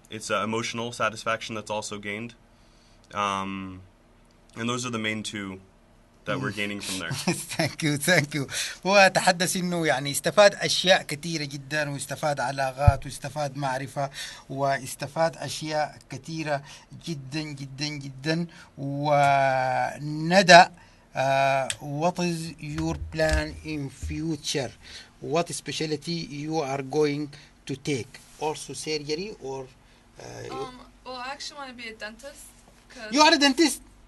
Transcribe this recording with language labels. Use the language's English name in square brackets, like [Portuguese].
[English] It's emotional satisfaction that's also gained. And those are the main two that we're gaining from there. Thank you. [Arabic] هو تحدث انه يعني استفاد اشياء كثيره جدا، واستفاد علاقات، واستفاد معرفه، واستفاد اشياء كثيره جدا جدا جدا. [English] وندى what is your plan in future? What specialty you are going to take? Also surgery or? Well, I actually want to be a dentist. You are a dentist?